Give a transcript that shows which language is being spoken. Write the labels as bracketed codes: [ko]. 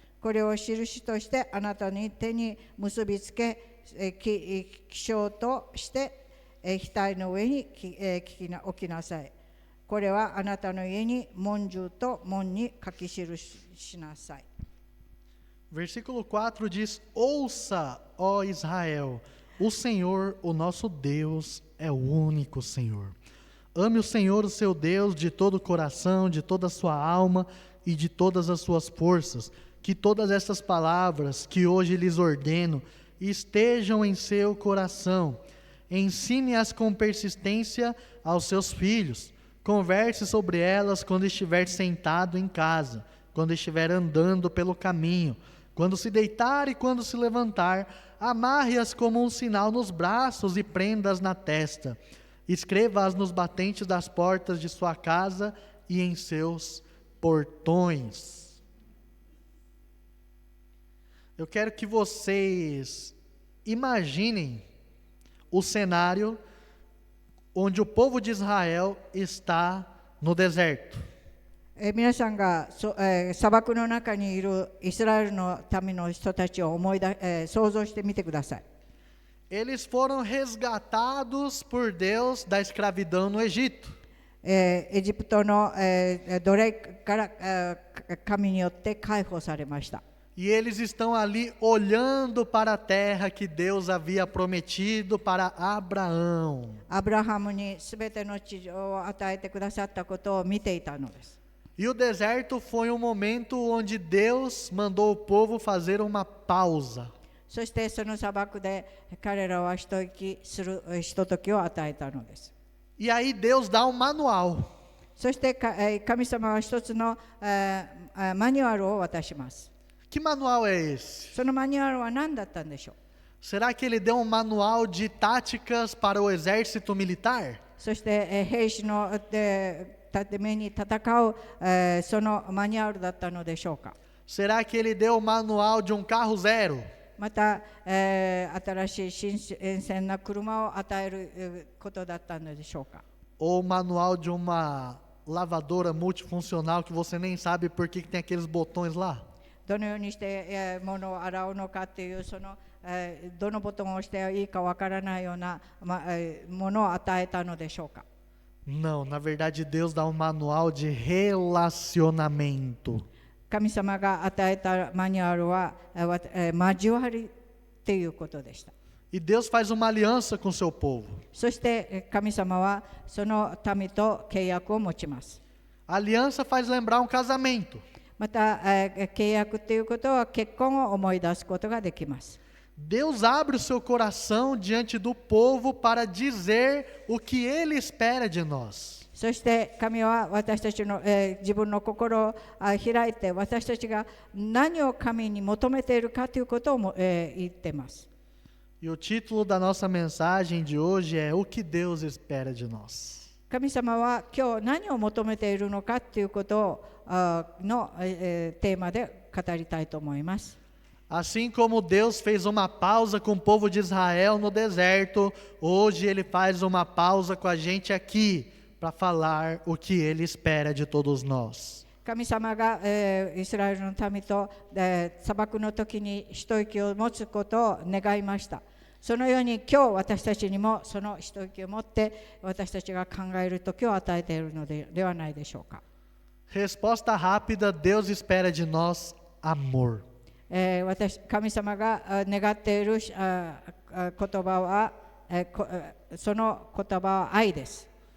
[ja] これを印としてあなたに手に結びつけ、起床として額の上に置きなさい。これはあなたの家に門柱と門に書き記しなさい。 [pt] Versículo 4 diz: Ouça, ó Israel, o Senhor, o nosso Deus, é o único Senhor. Ame o Senhor, o seu Deus, de todo o coração, de toda a sua alma e de todas as suas forças. Que todas essas palavras que hoje lhes ordeno estejam em seu coração. Ensine-as com persistência aos seus filhos. Converse sobre elas quando estiver sentado em casa, quando estiver andando pelo caminho, quando se deitar e quando se levantar. Amarre-as como um sinal nos braços e prenda-as na testa. Escreva-as nos batentes das portas de sua casa e em seus portões. Eu quero que vocês imaginem o cenário onde o povo de Israel está no deserto. [ja] 皆さんが砂漠の中にいるイスラエルの民の人たちを想像してみてください。 [pt] Eles foram resgatados por Deus da escravidão no Egito. [ja] エジプトの、奴隷から、神によって解放されました。 [pt] E eles estão ali olhando para a terra que Deus havia prometido para Abraão. [ja] アブラハムにすべての地上を与えてくださったことを見ていたのです。 [pt] E o deserto foi um momento onde Deus mandou o povo fazer uma pausa. [ja] そしてその砂漠で彼らはひとときを与えたのです。 [pt] E aí Deus dá um manual. [ja] そして神様は一つのマニュアルを渡します。 [pt] Que manual é esse? [ja] そのマニュアルは何だったんでしょう。 [pt] Será que ele deu um manual de táticas para o exército militar? [ja] そして兵士のために戦うそのマニュアルだったのでしょうか。 [pt] Será que ele deu o manual de um carro zero? [ja] また、新しい新鮮な車を与えることだったのでしょうか。 [pt] Ou o manual de uma lavadora multifuncional que você nem sabe por que tem aqueles botões lá? [ja] どのようにして物を洗うのかというそのどのボタンを押していいかわからないようなものを与えたのでしょうか。 [pt] Não, na verdade Deus dá um manual de relacionamento. [ja] 神様が与えたマニュアルは交わりということでした。 [pt] E Deus faz uma aliança com o seu povo. [ja] そして神様はその民と契約を持ちます。 [pt] A aliança faz lembrar um casamento. [ja] また契約ということは結婚を思い出すことができます。 [pt] Deus abre o seu coração diante do povo para dizer o que Ele espera de nós. [ja] そして神は私たちの、自分の心を開いて私たちが何を神に求めているかということをも、言っています。 [pt] E o título da nossa mensagem de hoje é O que Deus espera de nós. [ja] 神様は今日何を求めているのかということの、テーマで語りたいと思います。 [pt] Assim como Deus fez uma pausa com o povo de Israel no deserto, hoje Ele faz uma pausa com a gente aqui para falar o que Ele espera de todos nós. [ja] 神様が、イスラエルの民と、砂漠の時に一息を持つことを願いました。そのように今日私たちにもその一息を持って私たちが考える時を与えているのではないでしょうか。 [pt] Resposta rápida: Deus espera de nós amor. [ja] 神様が願っている言葉は、その言葉は愛です。